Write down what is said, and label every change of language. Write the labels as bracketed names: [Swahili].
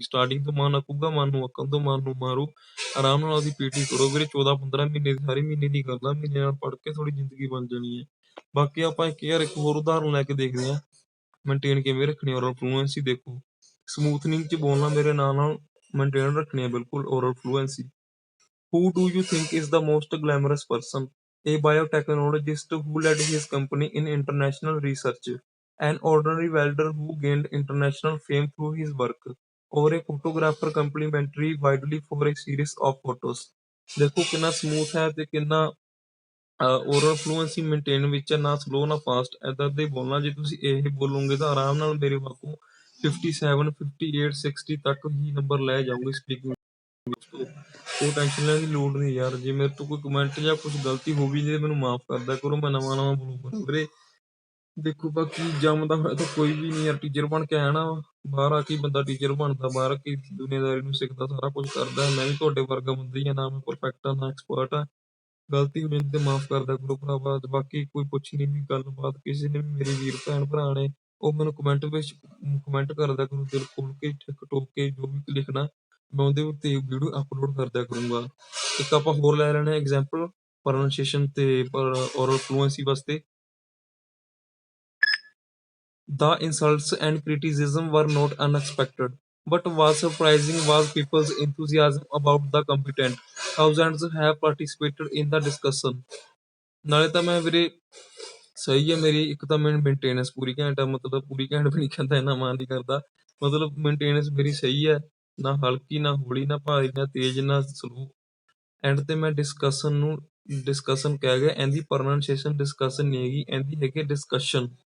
[Punjabi] Starting ਤੋਂ ਮਨ ਆਕੂਗਾ, ਮਨ ਨੂੰ ਅੱਕਣ ਤੋਂ ਮਨ ਨੂੰ ਮਾਰੋ, ਆਰਾਮ ਨਾਲ ਉਹਦੀ ਪੀਟੀ ਕਰੋ ਵੀਰੇ। 14-15 ਮਹੀਨੇ ਦੀ ਸਾਰੀ ਮਹੀਨੇ ਦੀ ਗੱਲ ਆ, ਮਹੀਨੇ ਨਾਲ ਪੜ੍ਹ ਕੇ ਥੋੜੀ ਜ਼ਿੰਦਗੀ ਬਣ ਜਾਣੀ ਹੈ। ਬਾਕੀ ਆਪਾਂ ਇੱਕ ਹੋਰ ਉਦਾਹਰਨ ਲੈ ਕੇ ਦੇਖਦੇ ਹਾਂ, ਮੇਨਟੇਨ ਕਿਵੇਂ ਰੱਖਣੀ ਔਰਲ ਫਲੂਐਂਸੀ। ਦੇਖੋ ਸਮੂਥਨਿੰਗ ਚ ਬੋਲਣਾ ਮੇਰੇ ਨਾਲ ਮੇਨਟੇਨ ਰੱਖਣੀ ਹੈ ਬਿਲਕੁਲ oral fluency. [English] Who do you think is the most glamorous person? A biotechnologist who led his company in international research, an ordinary welder who gained international fame through his work, or a photographer complimentary widely for a series of photos? [Punjabi] ਦੇਖੋ ਕਿੰਨਾ smooth ਹੈ ਤੇ ਕਿੰਨਾ oral fluency maintain ਵਿੱਚ ਹੈ, ਨਾ slow ਨਾ fast. ਏਦਾਂ ਦੇ ਬੋਲਣਾ, ਜੇ ਤੁਸੀਂ ਇਹ ਬੋਲੋਗੇ ਤਾਂ ਆਰਾਮ ਨਾਲ ਮੇਰੇ ਵਾਂਗੂ 57 58 60 ਤੱਕ ਹੀ ਨੰਬਰ ਲੈ ਜਾਓਗੇ ਸਪੀਕਿੰਗ। ਉਹ ਟੈਨਸ਼ਨ ਲੈਣ ਦੀ ਲੋੜ ਨਹੀਂ ਯਾਰ, ਜੇ ਮੇਰੇ ਤੋਂ ਕੋਈ ਕਮੈਂਟ ਜਾਂ ਕੁਝ ਗਲਤੀ ਹੋ ਵੀ ਜੇ ਮੈਨੂੰ ਮਾਫ ਕਰਦਾ ਕਰੋ, ਮੈਂ ਨਵਾਂ ਨਵਾਂ ਬੋਲੂਗਾ ਵੀਰੇ। ਦੇਖੋ ਬਾਕੀ ਜੰਮਦਾ ਹੋਇਆ ਤਾਂ ਕੋਈ ਵੀ ਨਹੀਂ ਯਾਰ ਟੀਚਰ ਬਣ ਕੇ ਆਇਆ ਨਾ, ਬਾਹਰ ਆ ਕੇ ਬੰਦਾ ਟੀਚਰ ਬਣਦਾ, ਬਾਹਰ ਆ ਕੇ ਦੁਨੀਆਦਾਰੀ ਨੂੰ ਸਿੱਖਦਾ, ਸਾਰਾ ਕੁਝ ਕਰਦਾ। ਮੈਂ ਵੀ ਤੁਹਾਡੇ ਵਰਗਾ ਬੰਦਾ ਹੀ ਆ, ਨਾ ਮੈਂ ਪਰਫੈਕਟ ਆ ਨਾ ਐਕਸਪਰਟ ਆ, ਗਲਤੀ ਹੋ ਜਾਂਦੀ ਤੇ ਮਾਫ ਕਰਦਾ ਕਰੋ ਭਰਾਵਾ। ਬਾਕੀ ਕੋਈ ਪੁੱਛ ਨਹੀਂ ਵੀ ਗੱਲਬਾਤ ਕਿਸੇ ਨੇ ਵੀ, ਮੇਰੇ ਵੀਰ ਭੈਣ ਭਰਾ ਨੇ, ਉਹ ਮੈਨੂੰ ਕਮੈਂਟ ਵਿੱਚ ਕਮੈਂਟ ਕਰਦਾ ਕਰੋ, ਦਿਲ ਖੋਲ ਕੇ ਠਿੱਕ ਠੋਕ ਕੇ ਜੋ ਵੀ ਲਿਖਣਾ ਮੈਂ ਉਹਦੇ ਉੱਤੇ ਵੀਡੀਓ ਅਪਲੋਡ ਕਰਦਿਆ ਕਰੂੰਗਾ। ਇੱਕ ਆਪਾਂ ਹੋਰ ਲੈ ਲੈਣੇ ਐਗਜ਼ਾਮਪਲ ਪ੍ਰੋਨਾਂਸੀਏਸ਼ਨ ਤੇ ਔਰਲ ਫਲੂਐਂਸੀ ਵਾਸਤੇ। [English] The insults and criticism were not unexpected. But was surprising was people's enthusiasm about the competent. Thousands have participated in the discussion. [Punjabi] ਨਾਲੇ ਤਾਂ ਮੈਂ ਵੀਰੇ ਸਹੀ ਹੈ ਮੇਰੀ, ਇੱਕ ਤਾਂ ਮੈਂ ਮੇਨਟੇਨੈਂਸ ਪੂਰੀ ਘੈਂਟ ਆ, ਮਤਲਬ ਪੂਰੀ ਘੈਂਟ ਵੀ ਨਹੀਂ ਕਹਿੰਦਾ, ਇੰਨਾ ਮਾਨ ਨਹੀਂ ਕਰਦਾ, ਮਤਲਬ ਮੇਨਟੇਨੈਂਸ ਮੇਰੀ ਸਹੀ ਹੈ, ਨਾ ਹਲਕੀ ਨਾ ਹੌਲੀ ਨਾ ਭਾਰੀ ਨਾ ਤੇਜ਼ ਨਾ ਸਲੋ। ਐਂਡ ਤੇ ਮੈਂ ਡਿਸਕਸ਼ਨ ਨੂੰ ਡਿਸਕਸ਼ਨ ਕਹਿ ਗਿਆ, ਇਹਦੀ ਪ੍ਰੋਨਾਂਸੀਏਸ਼ਨ ਡਿਸਕਸ਼ਨ ਨਹੀਂ ਹੈਗੀ, ਇਹਦੀ ਹੈਗੀ ਡਿਸਕਸ਼ਨ।